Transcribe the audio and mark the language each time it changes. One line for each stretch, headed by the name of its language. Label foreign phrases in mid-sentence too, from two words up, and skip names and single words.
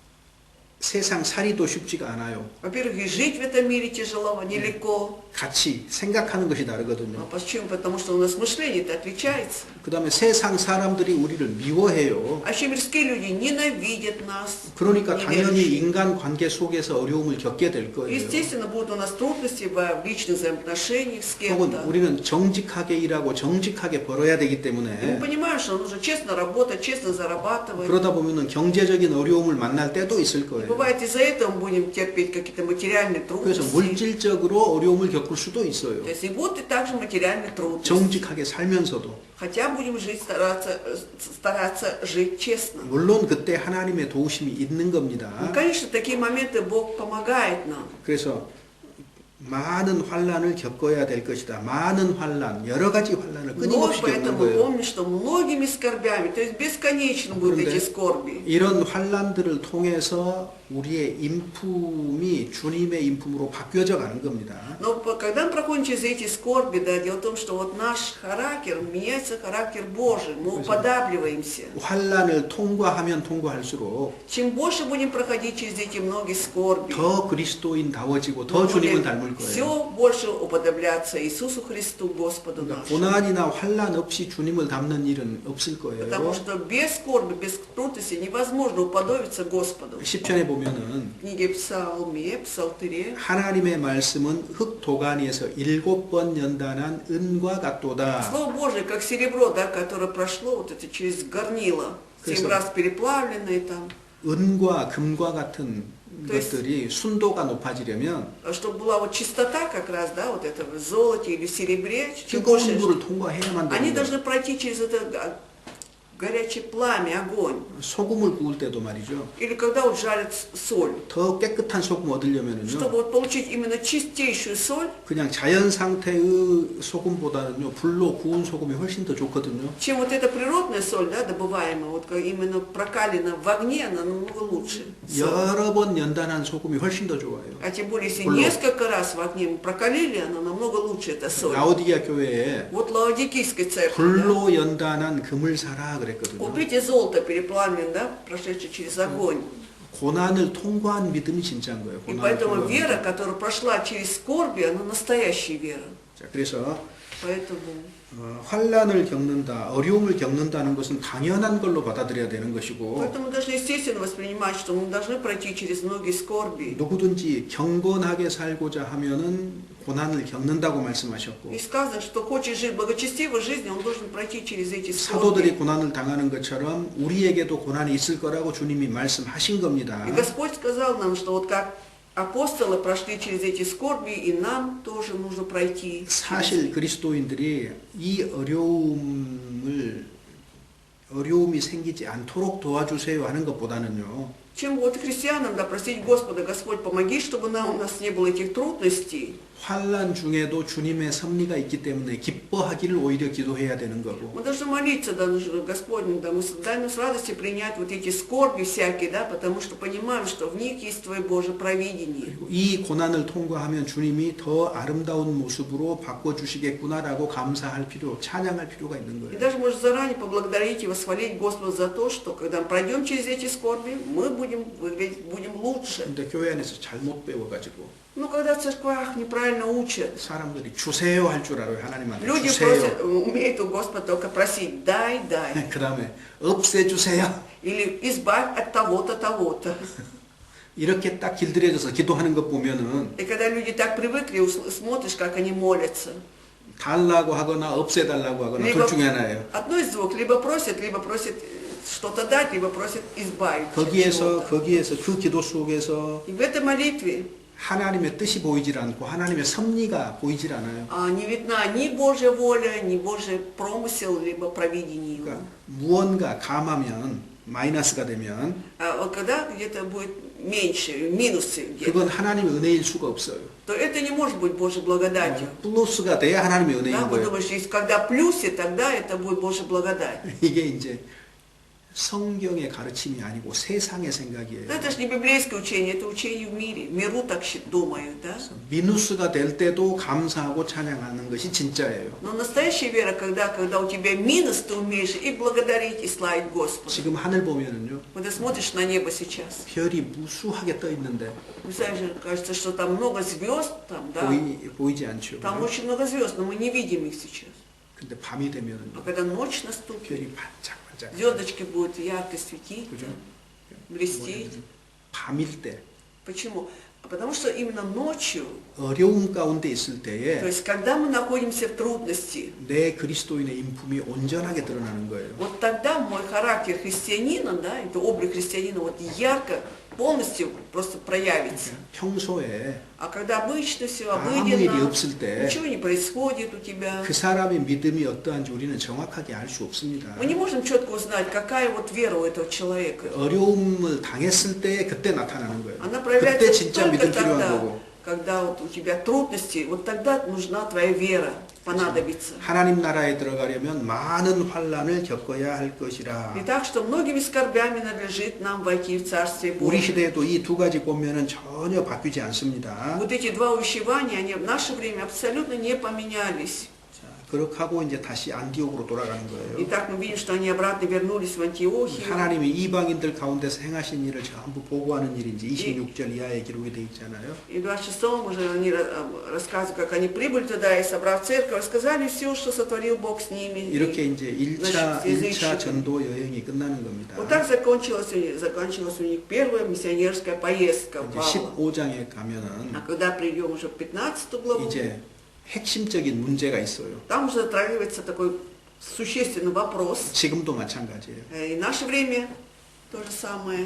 Korean: 세상 살이도 쉽지가 않아요.
Russian: Во-первых, и жить в этом мире тяжело, нелегко.
Korean: 같이 생각하는 것이 다르거든요.
Russian: А почему? Потому что у нас мышление-то отличается.
Korean: 그 다음에 세상 사람들이 우리를 미워해요.
Russian: А еще мирские люди ненавидят нас.
Korean: 그러니까 당연히
Russian: неверующие.
Korean: 인간 관계 속에서 어려움을 겪게 될 거예요.
Russian: Естественно, будут у нас трудности в личных взаимоотношениях с
Korean: 혹은
Russian: кем-то.
Korean: 우리는 정직하게 일하고 정직하게 벌어야 되기
Russian: Мы
Korean: 때문에
Russian: понимаем, что нужно честно работать, честно зарабатывать.
Korean: 그러다 보면은 경제적인 어려움을 만날 때도 있을 거예요.
Russian: Бывает, из-за этого мы будем терпеть какие-то материальные
Korean: 그래서
Russian: трудности.
Korean: 물질적으로 어려움을 겪을 수도 있어요.
Russian: То есть и будут и также материальные трудности.
Korean: 정직하게 살면서도.
Russian: Хотя будем жить, стараться жить честно.
Korean: 물론 그때 하나님의 도우심이 있는
Russian: Ну,
Korean: 겁니다.
Russian: конечно, в такие моменты Бог помогает нам.
Korean: 그래서 많은 환난을 겪어야 될 것이다. 많은 환난, 여러 가지 환난을
Russian: Но
Korean: 끊임없이 겪는
Russian: поэтому
Korean: 거예요.
Russian: помни, что многими скорбями, то есть бесконечно будут
Korean: 그런데
Russian: эти скорби.
Korean: 이런 환난들을 통해서 우리의 인품이 주님의 인품으로 바뀌어져 가는 겁니다.
Russian: Но когда мы проходим через эти скорби, да, дело в том, что вот наш характер, меняется характер Божий, мы уподабливаемся.
Korean: 환난을 통과하면 통과할수록
Russian: Чем больше будем проходить через эти многие скорби,
Korean: 더 그리스도인다워지고 더
Russian: мы
Korean: 주님을
Russian: будем
Korean: 닮을 거예요.
Russian: все больше уподобляться Иисусу Христу, Господу
Korean: 그러니까
Russian: нашему.
Korean: 고난이나 환난 없이 주님을 닮는 일은 없을 거예요.
Russian: Потому что без скорби, без трудности невозможно уподобиться Господу.
Korean: 10편에 보면은
Russian: В книге Псалме, Псалтыре,
Korean: 하나님의 말씀은 흙 도가니에서 7번 연단한 은과 같도다.
Russian: Слово Божие, как серебро, да, которое прошло вот это через горнило, 7
Korean: 그래서-
Russian: раз переплавленное там,
Korean: 은과 금과 같은
Russian: То есть-
Korean: 것들이 순도가 높아지려면
Russian: чтобы была вот чистота как раз, да, вот это в золоте или в серебре, чем больше,
Korean: 뜨거운 물을 통과해야만
Russian: они
Korean: 되는
Russian: должны
Korean: 거예요.
Russian: пройти через это горячее пламя, огонь.
Korean: 소금을 구울 때도 말이죠.
Russian: Или когда вот жарят соль.
Korean: 더 깨끗한 소금
Russian: Чтобы
Korean: 얻으려면은요.
Russian: вот получить именно чистейшую соль,
Korean: 그냥 자연 상태의 소금보다는요. 불로 구운 소금이 훨씬 더 좋거든요.
Russian: чем вот эта природная соль, да, добываемая, вот как именно прокалена в огне, она намного лучше. соль.
Korean: 여러 번 연단한 소금이 훨씬 더 좋아요.
Russian: А тем более, если Блок. несколько раз в огне мы прокалили, она намного лучше, эта соль.
Korean: 라오디게아 교회에
Russian: Вот Лаодикийской церкви, да?
Korean: 불로 연단한 금을 사라 그랬거든요.
Russian: Купите золото переплавленное, да, прошедшее через огонь.
Korean: 고난을 통과한 믿음이 진짜인 거예요.
Russian: И
Korean: 고난을
Russian: поэтому
Korean: 통과한
Russian: вера,
Korean: 믿음.
Russian: которая прошла через скорби, она настоящая вера.
Korean: 자, 그래서
Russian: Поэтому
Korean: 환난을 겪는다, 어려움을 겪는다는 것은 당연한 걸로 받아들여야 되는 것이고
Russian: Поэтому должны естественно воспринимать, что мы должны пройти через многие скорби.
Korean: 누구든지 경건하게 살고자 하면은 고난을 겪는다고 말씀하셨고
Russian: И сказано, что хочет жить благочестивой жизнью, он должен пройти через эти
Korean: 사도들이
Russian: скорби.
Korean: 고난을 당하는 것처럼 우리에게도 고난이 있을 거라고 주님이 말씀하신 겁니다.
Russian: И Господь сказал нам, что вот как апостолы прошли через эти скорби, и нам тоже нужно пройти.
Korean: 사실 그리스도인들이 이 어려움이 생기지 않도록 도와주세요 하는 것보다는요.
Russian: Чем вот христианам, да, просить Господа, Господь, помоги, чтобы у нас не было этих трудностей.
Korean: 환난 중에도 주님의 섭리가 있기 때문에 기뻐하기를 오히려 기도해야 되는 거고.
Russian: Мы должны молиться, да, Господь, да, дай нам с радостью принять вот эти скорби всякие, да, потому что понимаем, что в них есть Твое Божье провидение.
Korean: 그리고 이 고난을 통과하면 주님이 더 아름다운 모습으로 바꿔주시겠구나라고 감사할 필요, 찬양할 필요가 있는
Russian: И
Korean: 거예요.
Russian: даже можно заранее поблагодарить и восхвалить Господа за то, что когда мы пройдем через эти скорби, мы будем выглядеть, будем лучше.
Korean: 근데 교회 안에서 잘못 배워가지고
Russian: Но когда в церквах неправильно учат,
Korean: 사람들이 주세요 할 줄 알아요. 하나님한테
Russian: люди
Korean: 주세요.
Russian: просят, умеют у Господа только просить «дай, дай».
Korean: 그 다음에 없애주세요.
Russian: Или «избавь от того-то, того-то».
Korean: 이렇게 딱 길들여져서 기도하는 것 보면은
Russian: И когда люди так привыкли, смотришь, как они молятся.
Korean: 달라고 하거나 없애달라고 하거나
Russian: Либо
Korean: 둘 중에 하나예요.
Russian: одно из двух, либо просят что-то дать, либо просят избавить от чего-то.
Korean: 거기에서 그 기도 속에서
Russian: И в этой молитве
Korean: 하나님의 뜻이 보이질 않고 하나님의 섭리가 보이질 않아요.
Russian: не видна ни Божья воля, ни Божий промысел, либо провидение его.
Korean: 그러니까 무언가 감하면 마이너스가 되면
Russian: А вот когда где-то будет меньше, минусы где-то,
Korean: 그건 하나님의 은혜일 수가 없어요.
Russian: то это не может быть Божьей благодатью.
Korean: 플러스가 돼야 하나님의
Russian: Да,
Korean: 은혜인
Russian: вы
Korean: 거예요.
Russian: думаете, если когда плюсе, тогда это будет Божья благодать.
Korean: 이게 이제 성경의 가르침이 아니고 세상의 생각이에요.
Russian: Но это же не библейское учение, это учение в мире. В миру так думают, да?
Korean: 미누스가 될 때도 감사하고 찬양하는 것이 진짜예요.
Russian: Но настоящая вера, когда у тебя минус, ты умеешь и благодарить, и славить Господа.
Korean: 지금 하늘 보면은요,
Russian: Когда смотришь на небо сейчас,
Korean: 별이 무수하게 떠 있는데
Russian: вы знаете, кажется, что там много звезд, там, да?
Korean: 보이지 않죠.
Russian: Там очень много звезд, но мы не видим их сейчас.
Korean: 근데 밤이 되면은요,
Russian: А когда ночь наступит,
Korean: 별이 반짝반짝.
Russian: звездочки будут ярко светить,
Korean: 그죠?
Russian: блестеть.
Korean: 밤일 때,
Russian: Почему? Потому что именно ночью,
Korean: 어려움 가운데 있을
Russian: то
Korean: 때에
Russian: есть когда мы находимся в трудности,
Korean: 내 그리스도인의 인품이 온전하게 드러나는 거예요.
Russian: вот тогда мой характер христианина, да, это облик христианина, вот ярко, полностью просто проявится.
Korean: 평소에
Russian: А когда обычно все
Korean: 아무 일이
Russian: обыденно,
Korean: 없을 때
Russian: ничего не происходит у тебя,
Korean: 그 사람의 믿음이 어떠한지 우리는 정확하게 알 수 없습니다.
Russian: мы не можем четко узнать, какая вот вера у этого человека.
Korean: 어려움을 당했을 때 그때 나타나는 거예요.
Russian: Она
Korean: 그때
Russian: проявляется
Korean: 진짜
Russian: только
Korean: 믿음 필요한
Russian: тогда,
Korean: 거고.
Russian: когда вот у тебя трудности, вот тогда нужна твоя вера, понадобится.
Korean: 하나님 나라에 들어가려면 많은 환란을 겪어야 할 것이라.
Russian: И так что многими скорбями надлежит нам войти в Царствие
Korean: 우리
Russian: Божие.
Korean: 시대에도 이 두 가지 보면은 전혀 바뀌지 않습니다.
Russian: Вот эти два увещевания, они в наше время абсолютно не поменялись.
Korean: 자, 그렇게 하고 이제 다시 안디옥으로 돌아가는
Russian: И
Korean: 거예요.
Russian: так мы видим, что они обратно вернулись в Антиохию.
Korean: 하나님이 이방인들 가운데서 행하신 일을 전부 보고하는 일인지 26절 이하에 기록이 되어 있잖아요.
Russian: И в 26-м уже они рассказывают, как они прибыли туда и, собрав церковь, рассказали все, что сотворил Бог с ними.
Korean: 이렇게 이제 1차 전도 여행이 끝나는 겁니다.
Russian: Вот так закончилась у них первая миссионерская поездка
Korean: 이제
Russian: Павла.
Korean: 15장에 가면은
Russian: А когда придем уже в 15 главу,
Korean: 이제 핵심적인 문제가 있어요.
Russian: там уже затрагивается такой существенный вопрос.
Korean: 지금도 마찬가지예요.
Russian: И в наше время то же самое.